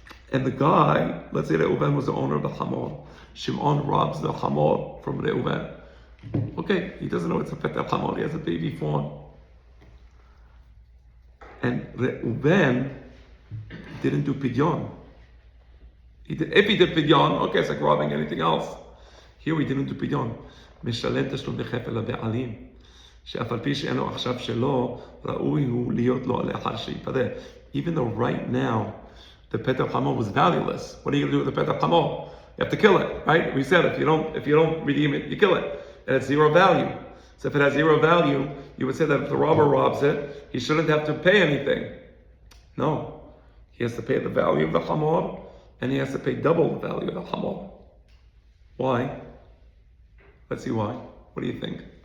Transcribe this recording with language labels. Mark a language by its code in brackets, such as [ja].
[en] And the guy, let's say Reuven was the owner of the hamor. Shimon robs the hamor from Reuven. Okay, he doesn't know it's a petel hamor. He has a baby fawn. And Reuven didn't do pidyon. If he did pidyon, okay, it's like robbing anything else. Here he didn't do pidyon. [he] משלם תשלום בכפל לבעלים. שאף על פי שאין לו עכשיו שלו, ראוי הוא להיות לו לאחר שיפדה. [en] Even though right now, the petel chamor was valueless. What are you going to do with the petel chamor? You have to kill it, right? We said if you don't redeem it, you kill it, and it's zero value. So if it has zero value, you would say that if the robber robs it, he shouldn't have to pay anything. No, he has to pay the value of the chamor, and he has to pay double the value of the chamor. Why? Let's see why. What do you think?